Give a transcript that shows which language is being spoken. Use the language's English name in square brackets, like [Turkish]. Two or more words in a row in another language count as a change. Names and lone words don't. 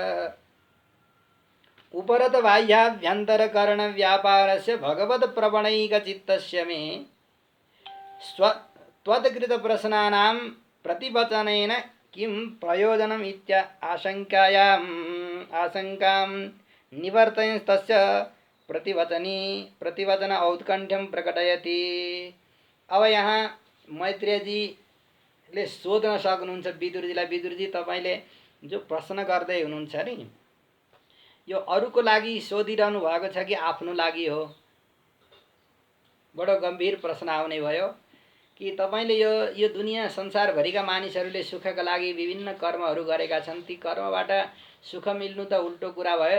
[Sanskrit] उपरत बाह्याभ्यन्तरकरण व्यापारस्य भगवत् प्रवणैकचित्तस्य मे त्वत्कृत प्रश्नानां प्रतिवचनेन किं प्रयोजनम् इत्या आशंकां निवर्तयंस्तस्य प्रतिवचन औत्कण्ठ्यं प्रकटयति। [Nepali] अब यहाँ मैत्रेयजीले सोध्न सक्नुहुन्छ विदुरजीलाई, विदुरजी तपाईले जो प्रश्न गर्दै हुनुहुन्छ नि यो अरूको लागि सोधिरहनु भएको छ कि आफ्नो लागि हो? बडो गम्भीर प्रश्न आउने भयो कि तपाईले यो दुनिया संसारभरिका मानिसहरूले सुखका लागि विभिन्न कर्महरू गरेका छन्, ती कर्मबाट सुख मिल्नु त उल्टो कुरा भयो।